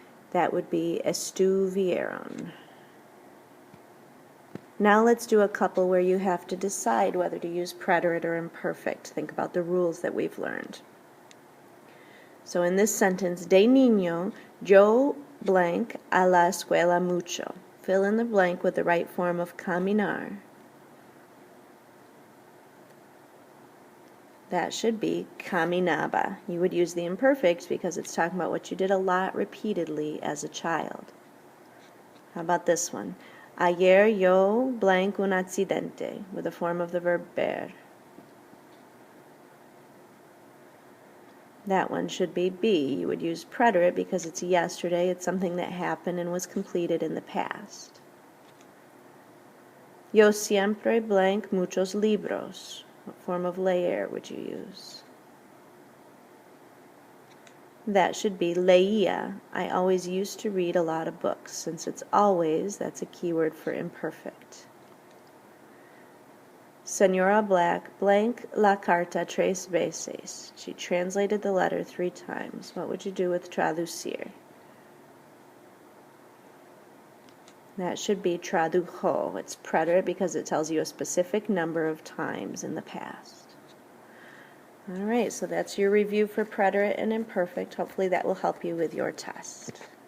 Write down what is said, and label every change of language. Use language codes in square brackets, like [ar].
[en] That would be estuvieron. Now let's do a couple where you have to decide whether to use preterite or imperfect. Think about the rules that we've learned. [es] So in this sentence, de niño, yo blank a la escuela mucho. [en] Fill in the blank with the right form of caminar. That should be caminaba. You would use the imperfect because it's talking about what you did a lot repeatedly as a child. How about this one? Ayer yo blank un accidente, with the form of the verb ver. That one should be be. You would use preterite because it's yesterday. It's something that happened and was completed in the past. [es] Yo siempre blank muchos libros. [en] What form of leer would you use? That should be leía. I always used to read a lot of books. Since it's always, that's a keyword for imperfect. [es] Señora Black blank la carta tres veces. [en] She translated the letter 3 times. What would you do with traducir? That should be tradujo. It's preterite because it tells you a specific number of times in the past. All right, so that's your review for preterite and imperfect. Hopefully that will help you with your test.